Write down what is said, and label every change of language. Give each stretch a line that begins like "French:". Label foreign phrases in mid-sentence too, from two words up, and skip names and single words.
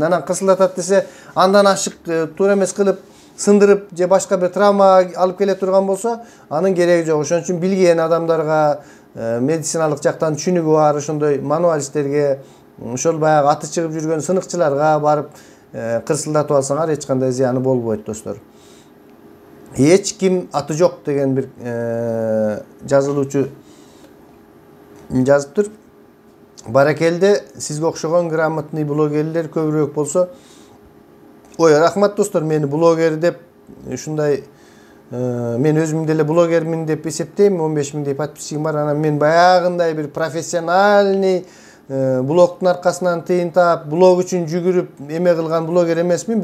Kyrgyz: Анан кысылдатат десе, андан ашык туура эмес кылып, сындырып же башка бир травма алып келе турган болсо, анын кереги жок. Ошон үчүн билген адамдарга, медициналык жактан түшүнүгү бар ошондой мануалисттерге, ошол баягы аты чыгып жүргөн сыныкчыларга барып кырсылдатып алсаңар эч кандай зыяны болбойт достор. Эч ким аты жок деген bir жазылуучу жазыптыр. Баракелде, сизге окшогон грамотный блогерлер көбүрөөк болсо. Ой, рахмат достор, мени блогер деп ушундай мен өзүм деле блогермин деп эсептейм. 15 миңдей подписчигим бар. Анан мен баягындай bir профессиональный блогтун аркасынан тыйын таап, блог үчүн жүгүрүп эме кылган блогер эмесмин.